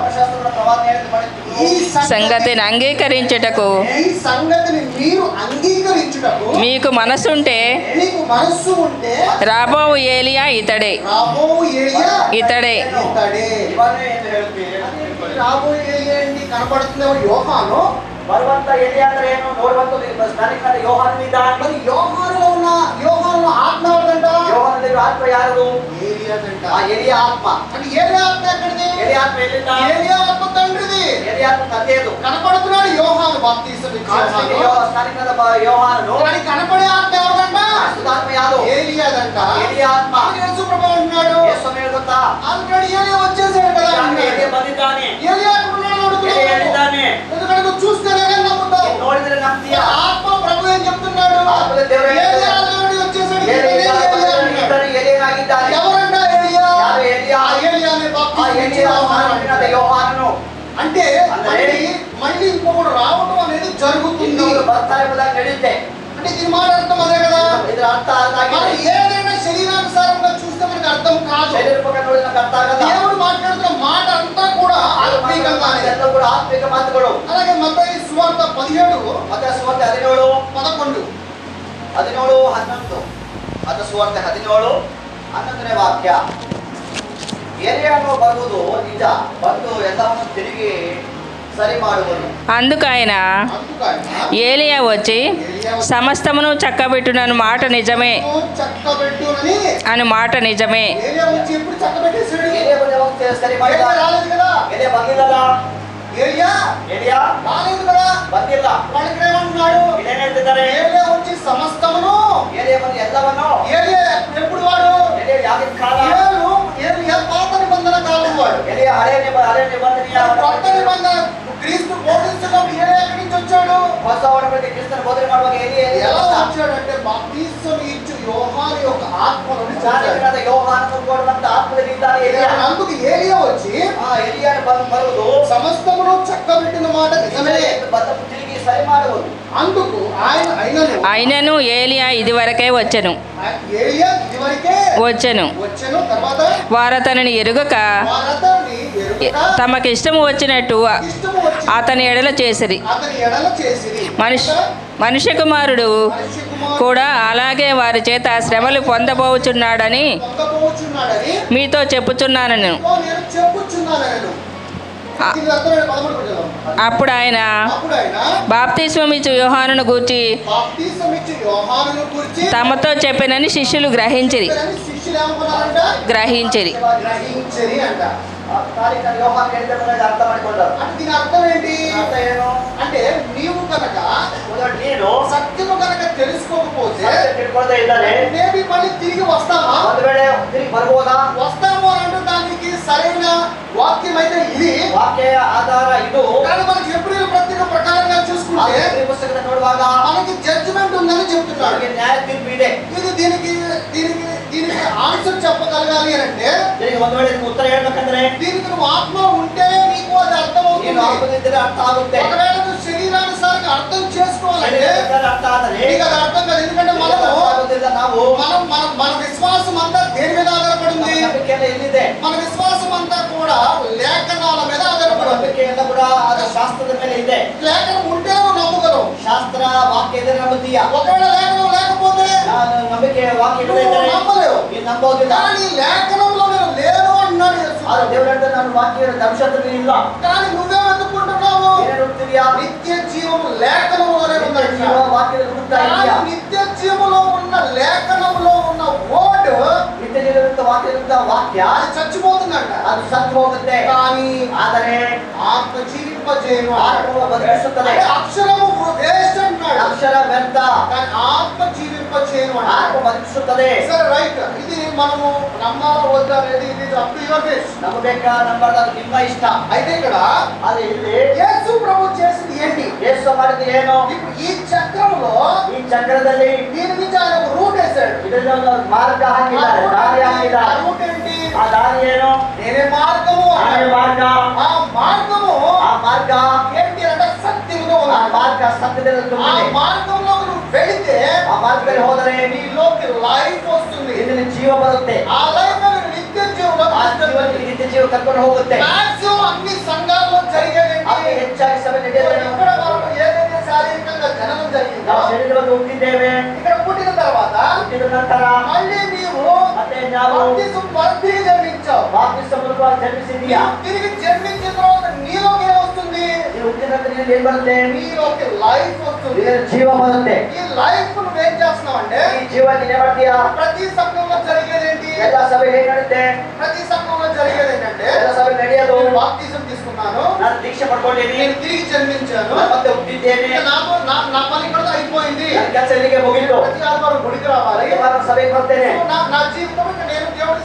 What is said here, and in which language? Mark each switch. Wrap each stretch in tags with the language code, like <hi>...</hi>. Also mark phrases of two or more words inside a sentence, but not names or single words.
<te>ఈ సంగతిని అంగీకరించుటకు ఈ సంగతిని మీరు అంగీకరించుటకు మీకు మనసు ఉంటే రాబోవు ఏలియా ఇతడే. ఇతడే రాబోయే ఏలియా ఏంటి? కనపడుతుంది యోహాను.</te> <kn>ಬರುವಂತ ಎಲಿಯ ಅಂದ್ರೆ ಏನು ನೋಡುವಂತ ಸ್ನಾನಿಕನಾದ ಯೋಹಾನನಿದ್ದಾನೆ.</kn> <te>మరి యోహానులో ఉన్న యోహానులో ఆత్మ ఎవరిదంట?</te> <kn>ಯೋಹಾನದಲ್ಲಿ ಆತ್ಮ ಯಾರದು?</kn> <te>ఏలియాదంట.</te> <kn>ಆ ಎಲಿಯ ಆತ್ಮ.</kn> <te>అంటే ఏలియా ఆత్మ ఎక్కడిది?</te> <kn>ಎಲಿಯ ಆತ್ಮ ಎಲ್ಲಿಂದ?</kn> <te>ఏలియా ఆత్మ తండ్రిది.</te> <kn>ಎಲಿಯ ಆತ್ಮ ತಂದೆಯದು.</kn> <te>కనపడుతున్నాడు యోహాను బాప్తిసం ఇచ్చేవాడు.</te> <kn>ಸ್ನಾನಿಕನಾದ ಯೋಹಾನನು.</kn> <te>కానీ కనపడే ఆత్మ ఎవరిదంట?</te> <kn>ಆತ್ಮ ಯಾವುದು?</kn> <te>ఏలియాదంట.</te> <kn>ಎಲಿಯ ಆತ್ಮ.</kn> <te>యేసు ప్రభువు అంటున్నాడు.</te> <kn>ಯೇಸು ಸ್ವಾಮಿ ಗೊತ್ತಾ?</kn> <te>అందుకని ఏలియా వచ్చేసాడు కదా అన్నాడు.</te> <kn>ಎಲಿಯ ಬಂದಿದ್ದಾನೆ.</kn> <te>ఏలియా అంటున్నాడు</te> <kn>ಎಲಿಯ ಹೇಳಿದ್ದಾನೆ.</kn> <te>ఎందుకంటే నువ్వు చూస్తేనే కానీ నమ్ముతావు.</te> <kn>ನೋಡಿದ್ರೆ ನಂಬ್ತೀಯಾ?</kn> <te>ఆత్మ ప్రభు ఏం చెప్తున్నాడు? ఆత్మ దేవుడు ఏలియా దేవుడు వచ్చేసాడు.</te> <kn>ಎಲಿಯನಾಗಿದ್ದಾನೆ.</kn> <te>ఎవరంట ఏలియా?</te> <kn>ಯಾರು ಎಲಿಯ?</kn> <te>ఆ ఏలియానే</te> <kn>ಆ</kn> <te>బాప్తిసం</te> <kn>ಎಲಿಯ ಸ್ನಾನಿಕನಾದ ಯೋಹಾನನು.</kn> <te>అంటే మళ్ళీ ఇంకొకడు రావడం అనేది జరుగుతుంది.</te> <kn>ಇನ್ನೊಂದು ಬರ್ತಾ ಎಂಬುದಾಗಿ ನಡೆಯುತ್ತೆ.</kn> <te>అంటే దీని మాట అర్థం అదే కదా.</te> <kn>ಇದರ ಅರ್ಥ</kn> <te>మనం</te> <kn>ಅದಾಗಿದೆ.</kn> <te>ఏదైనా శరీరానుసారంగా చూస్తే మనకు అర్థం కాదు.</te> <kn>ಶರೀರ ಪ್ರಕಾರ ನೋಡಿದ್ರೆ ನಮ್ಗೆ ಅರ್ಥ ಆಗಲ್ಲ.</kn> <te>దేవుడు మాట్లాడుతున్న మాట అంతా కూడా ఆత్మీయంగానే.</te> <kn>ಎಲ್ಲ ಕೂಡ ಆತ್ಮಿಕ ಮಾತುಗಳು.</kn> <te>అలాగే మత్తయి సువార్త 17</te> <kn>ಮತ್ತೆ ಸುವಾರ್ತೆ 17 11 11 ಮತ್ತೆ ಸುವಾರ್ತೆ 17 11ನೇ ವಾಕ್ಯ. ಎಲಿಯನು ಬರುವುದು ನಿಜ, ಬಂದು ಎಲ್ಲವನ್ನು ತಿರುಗಿ ಸರಿ ಮಾಡುವುದು.</kn> <te>అందుకైన ఏలియా వచ్చి సమస్తమును చక్కబెట్టునను మాట నిజమే చక్కబెట్టునని అని మాట నిజమే. ఏలియా వచ్చి ఎప్పుడు చక్కబెట్టేశాడు?</te> <kn>ಎಲಿಯ ಬಂದು ಯಾವಾಗ ಸರಿ ಮಾಡಿದ?</kn> <te>ఏలియా రాలేదు కదా.</te> <kn>ಎಲಿಯ ಬಂದಿಲ್ಲಲ್ಲ.</kn> <te>ఏలియా రాలేదు కదా.</te> <kn>ಬಂದಿಲ್ಲ.</kn> <te>వాళ్ళకి ఏమంటున్నాడు?</te> <kn>ಇದೇನ್ ಹೇಳ್ತಿದ್ದಾರೆ?</kn> <te>ఏలియా వచ్చి సమస్తమును.</te> <kn>ಎಲಿಯ ಬಂದು ಎಲ್ಲವನ್ನು.</kn> <te>ఏలియా ఎప్పుడు వాడు?</te> <kn>ಎಲಿಯ ಯಾಗಿನ ಕಾಲ?</kn> <te>ఏలియా పాత నిబంధన కాలం వాడు.</te> <kn>ಎಲಿಯ ಹಳೆ ನಿಬಂಧನೆಯ</kn> <te>కొత్త నిబంధన క్రీస్తు బోధిస్తున్నప్పుడు ఏలియా ఎక్కడి నుంచి వచ్చాడు?</te> <kn>ಹೊಸ ಒಡಂಬಡಿಕೆ ಕ್ರಿಸ್ತನ ಬೋಧನೆ ಮಾಡುವಾಗ ಎಲಿಯ</kn> <te>ఎలా వచ్చాడంటే బాప్తిసం ఇచ్చు యోహాను యొక్క ఆత్మ నుండి వచ్చాడు.</te> <kn>ಸ್ನಾನಿಕನಾದ ಯೋಹಾನನು ಕೊಡುವಂತ ಆತ್ಮದಲ್ಲಿ ಇದ್ದಾನೆ ಎಲಿಯ.</kn> <te>అందుకు ఏలియా వచ్చి</te> <kn>ಎಲಿಯನ ಬರುವುದು</kn> <te>సమస్తమును చక్కబెట్టిన మాట నిజమే.</te> <kn>ಬಂದು ತಿರುಗಿ ಸರಿ ಮಾಡುವುದು.</kn> <te>అందుకు అయినను ఏలియా ఇదివరకే వచ్చెను ఏలియా ఇదివరకే వచ్చెను వచ్చెను. తర్వాత వారతనిని ఎరుగక వారతని ఎరుగక తమకిష్టము వచ్చినట్టు ఇష్టము వచ్చి అతని ఎడల చేసిరి. అతని ఎడల చేసిరి. మనుష్య కుమారుడు కూడా అలాగే వారి చేత శ్రమలు పొందబోచున్నాడని పొందబోచున్నాడని మీతో చెప్పుచున్నాను. నేను చెప్పుచున్నాను. అప్పుడు ఆయన బాప్తిస్మమిచ్చు యోహానును గూర్చి తమతో చెప్పినని శిష్యులు గ్రహించిరి.</te> <kn>ಅರ್ಥ ಮಾಡಿಕೊಂಡರು.</kn> <te>దీని అర్థం ఏంటి?</te> <kn>ಅರ್ಥ ಏನು?</kn> <te>అంటే నీవు కనుక</te> <kn>ನೀನು</kn> <te>సత్యము కనుక తెలుసుకోకపోతే</te> <kn>ತಿಳ್ಕೊಳ್ಳದೆ ಇದ್ದಾರೆ</kn> <te>మేబీ మళ్ళీ తిరిగి వస్తామా?</te> <kn>ಒಂದು ವೇಳೆ ತಿರುಗಿ ಬರ್ಬೋದಾ?</kn> <te>వస్తాము అని అంటే దానికి సరైన వాక్యం అయితే ఇది,</te> <kn>ವಾಕ್ಯ ಆಧಾರ ಇದು.</kn> <te>కానీ మనకి ఎబ్రీయుల పత్రిక ప్రకారంగా చూసుకుంటే</te> <kn>ಪುಸ್ತಕದ ನೋಡುವಾಗ</kn> <te>మనకి జడ్జిమెంట్ ఉందని చెప్తున్నాడు.</te> <kn>ನ್ಯಾಯ ತೀರ್ಪು ಇದೆ.</kn> <te>ఇది దీనికి ఆన్సర్ చెప్పగలగాలి అని అంటే</te> <kn>ಒಂದು ವೇಳೆ ಉತ್ತರ ಹೇಳ್ಬೇಕಂದ್ರೆ</kn> <te>దీనికి నువ్వు ఆత్మ ఉంటే నీకు అది అర్థం</te> <kn>ನೀನು</kn> <te>అవుతుంది.</te> <kn>ಆತ್ಮದಿದ್ದರೆ ಅರ್ಥ ಆಗುತ್ತೆ.</kn> <te>ఒకవేళ నువ్వు శరీరానుసారంగా అర్థం చేసుకోవాలంటే</te> <kn>ಅರ್ಥ ಆದರೆ</kn> <te>నీకు అది అర్థం కాదు. ఎందుకంటే</te> <kn>ನಾವು</kn> <te>మన విశ్వాసం అంతా దేని మీద ఆధారపడింది?</te> <kn>ನಂಬಿಕೆಯೆಲ್ಲ ಎಲ್ಲಿದೆ?</kn> <te>మన విశ్వాసం అంతా కూడా లేఖనాల మీద ఆధారపడింది.</te> <kn>ನಂಬಿಕೆ ಎಲ್ಲ ಕೂಡ ಅದು ಶಾಸ್ತ್ರದ ಮೇಲೆ ಇದೆ.</kn> <te>లేఖనం ఉంటే నువ్వు నమ్మగలవు.</te> <kn>ಶಾಸ್ತ್ರ ವಾಕ್ಯ ಇದ್ರೆ ನಂಬುತ್ತೀಯ.</kn> <te>ఒకవేళ లేఖనం లేకపోతే</te> <kn>ನಂಬಿಕೆ ವಾಕ್ಯ</kn> <te>నువ్వు నమ్మలేవు.</te> <kn>ನೀನು ನಂಬೋದಿಲ್ಲ.</kn> <te>కానీ లేఖనంలో నేను లేను అంటున్నాడు యేసు.</te> <kn>ಆದ್ರೆ ದೇವರು ಹೇಳ್ತಾನೆ ನಾನು ವಾಕ್ಯ ಧರ್ಮಶಾಸ್ತ್ರದಲ್ಲಿ ಇಲ್ಲ.</kn> <te>కానీ నువ్వే వెతుక్కుంటున్నావు.</te> <kn>ಏನೇನು ಹುಡುಕ್ತಿದ್ಯಾ?</kn> <te>నిత్య జీవము లేఖనంలోనే ఉంది.</te> <kn>ವಾಕ್ಯದಲ್ಲಿ ಹುಡುಕ್ತಾ ಇದೆಯಾ?</kn> <te>నిత్య జీవములో ఉన్న లేఖనంలో ఉన్న వర్డ్</te> <kn>ನಿತ್ಯ ಜೀವನದ ವಾಕ್ಯದ ವಾಕ್ಯ</kn> <te>అది చచ్చిపోతుందంట.</te> <kn>ಅದು ಸತ್ತು ಹೋಗುತ್ತೆ.</kn> <te>కానీ</te> <kn>ಆದರೆ</kn> <te>ఆత్మ జీవింపజేయను.</te> <kn>ಆತ್ಮ ಬದುಕಿಸುತ್ತದೆ.</kn> <te>అక్షరము వేస్ట్ అంటున్నాడు.</te> <kn>ಅಕ್ಷರ ವ್ಯರ್ಥ,</kn> <te>కానీ ఆత్మ జీవింపజేయను</te> <kn>ಆತ್ಮ</kn> <te>అంటాడు.</te> <kn>ಬದುಕಿಸುತ್ತದೆ.</kn> <te>సరే రైట్. ఇది మనము నమ్మాలా వద్దా అనేది ఇది</te> <en>up to your wish.</en> <kn>ನಂಬಬೇಕಾ ನಂಬಾರ್ದು ಅದು ನಿಮ್ಮ ಇಷ್ಟ.</kn> <te>అయితే ఇక్కడ</te> <kn>ಆದ್ರೆ ಇಲ್ಲಿ</kn> <te>యేసు ప్రభు చేసింది ఏంటి?</te> <kn>ಯೇಸು ಮಾಡಿದ್ದು ಏನು?</kn> <te>ఇప్పుడు ఈ చక్రంలో</te> <kn>ಈ ಚಕ್ರದಲ್ಲಿ</kn> <te>దీని నుంచి ఆయన ఒక రూట్ వేశాడు.</te> <kn>ಇದರಲ್ಲಿ ಒಂದು ಮಾರ್ಗ ಹಾಕಿದ್ದಾರೆ, ದಾರಿ ಹಾಕಿದ್ದಾರೆ.</kn> <te>రూట్ ఏంటి?</te> <kn>ಆ ದಾರಿ ಏನು?</kn> <te>నేనే మార్గము.</te> <kn>ನಾನೇ ಮಾರ್ಗ.</kn> <te>ఆ మార్గము</te> <kn>ಆ ಮಾರ್ಗ</kn> <te>ఏంటి అంటే సత్యముతో</te> <kn>ಆ</kn> <te>ఉన్నది.</te> <kn>ಮಾರ್ಗ ಸತ್ಯದಲ್ಲಿ</kn> <te>ఆ</te> <kn>ತುಂಬಿದೆ.</kn> <te>మార్గంలో నువ్వు వెళితే</te> <kn>ಆ ಮಾರ್ಗದಲ್ಲಿ ಹೋದರೆ</kn> <te>నీలోకి లైఫ్ వస్తుంది.</te> <kn>ಇದರಲ್ಲಿ ಜೀವ ಬರುತ್ತೆ.</kn> <te>ఆ లైఫ్ నిత్య జీవనం.</te> <kn>ಆ ಜೀವನಕ್ಕೆ ನಿತ್ಯ ಜೀವ ಕರ್ಕೊಂಡು ಹೋಗುತ್ತೆ.</kn> <te>మాక్సిమం అన్ని సంఘాల్లో జరిగేది</te> <kn>ಅಲ್ಲಿ ಹೆಚ್ಚಾಗಿ ಸಭೆ ನಡೆಯುತ್ತದೆ.</kn> <te>ఇక్కడ మనం ఏదైతే శారీరకంగా జననం జరిగిందో</te> <kn>ನಾವು ಶರೀರವನ್ನು ಹುಟ್ಟಿದ್ದೇವೆ.</kn> <te>ఇక్కడ పుట్టిన తర్వాత</te> <kn>ಹುಟ್ಟಿದ ನಂತರ</kn> <te>మళ్ళీ నీవు</te> <kn>ಮತ್ತೆ ನಾವು</kn> <te>తిరిగి జన్మించావు.</te> <kn>ಬಾಪ್ತಿಸ್ಮ ಮೂಲಕವಾಗಿ ಜನ್ಮಿಸಿದೀಯಾ?</kn> <te>తిరిగి జన్మించిన తర్వాత నీలోకి ఏమొస్తుంది?</te> <kn>ನೀನು ಹುಟ್ಟಿದಂತೆ ನೀನು ಏನ್ ಬರುತ್ತೆ?</kn> <te>నీలోకి లైఫ్ వస్తుంది.</te> <kn>ನೀನು ಜೀವ ಬರುತ್ತೆ.</kn> <te>ఈ లైఫ్ నువ్వేం చేస్తున్నావు అంటే</te> <kn>ಈ ಜೀವ ನೀನ್ ಏನ್ ಮಾಡ್ತೀಯಾ?</kn> <te>ప్రతి సంఘంలో జరిగేది ఏంటి?</te> <kn>ಎಲ್ಲ ಸಭೆ ಏನ್ ನಡುತ್ತೆ?</kn> <te>ప్రతి సంఘంలో జరిగేది ఏంటంటే</te> <kn>ಎಲ್ಲ ಸಭೆ ನಡೆಯೋದು</kn> <te>నేను బాప్తిజం తీసుకున్నాను,</te> <kn>ನಾನು దీಕ್ಷೆ ಪಡ್ಕೊಂಡಿದ್ದೀನಿ,</kn> <te>నేను తిరిగి జన్మించాను,</te> <kn>ಮತ್ತೆ ಹುಟ್ಟಿದ್ದೇನೆ,</kn> <te>ఇక నాకు నా పని కూడా అయిపోయింది,</te> <kn>ನನ್ನ ಕೆಲಸ ಇಲ್ಲಿಗೆ ಮುಗಿತು,</kn> <te>ప్రతి ఆదివారం గుడికి రావాలి,</te> <kn>ಪ್ರತಿವಾರ ಸಭೆಗೆ ಬರ್ತೇನೆ,</kn> <te>నా జీవితం ఇక నేను దేవుడికి</te>